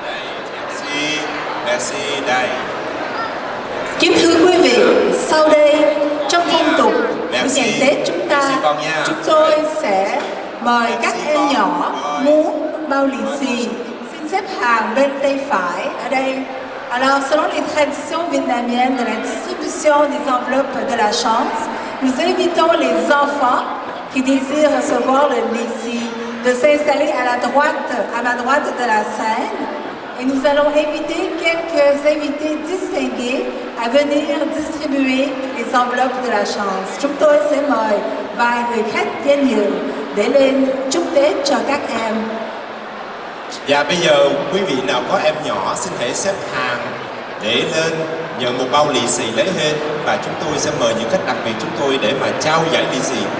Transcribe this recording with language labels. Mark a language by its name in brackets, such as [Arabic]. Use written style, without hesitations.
[Vietnamese] Đây, merci, đây. Kính thưa quý vị, sau đây trong phong tục của ngày Tết chúng tôi sẽ mời các em nhỏ muốn bao lì xì. Xin xếp hàng bên tay phải ở đây. [French] Alors, selon les traditions vietnamiennes de la distribution des enveloppes de la chance, nous invitons les enfants qui désirent recevoir le lì xì de s'installer à ma droite de la scène. Et nous allons inviter quelques invités distingués à venir distribuer les enveloppes de la chance. [Vietnamese] Chúng tôi sẽ mời vài người khách danh dự để lên chúc Tết cho các em. Và bây giờ quý vị nào có em nhỏ xin hãy xếp hàng để lên nhận một bao lì xì lấy hên, và chúng tôi sẽ mời những khách đặc biệt chúng tôi để mà trao giải lì xì.